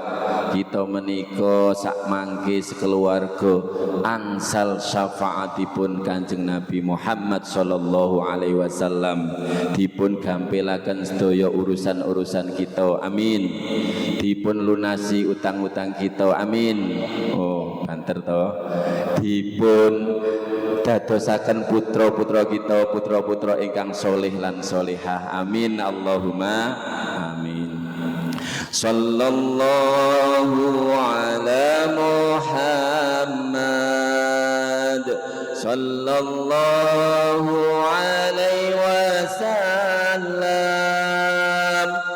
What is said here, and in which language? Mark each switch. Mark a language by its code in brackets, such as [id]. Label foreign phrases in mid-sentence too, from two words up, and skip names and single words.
[jv] kita menika sak mangke sekeluarga angsal syafaatipun Kanjeng Nabi Muhammad [ar] صلى الله عليه وسلم [jv] dipun gampelaken sedaya urusan-urusan kita amin dipun lunasi utang-utang kita amin oh banter to dipun dadosaken putra-putra kita putra-putra ingkang soleh lan solehah amin [ar] اللهم آمين صلى الله على محمد صلى الله عليه وسلم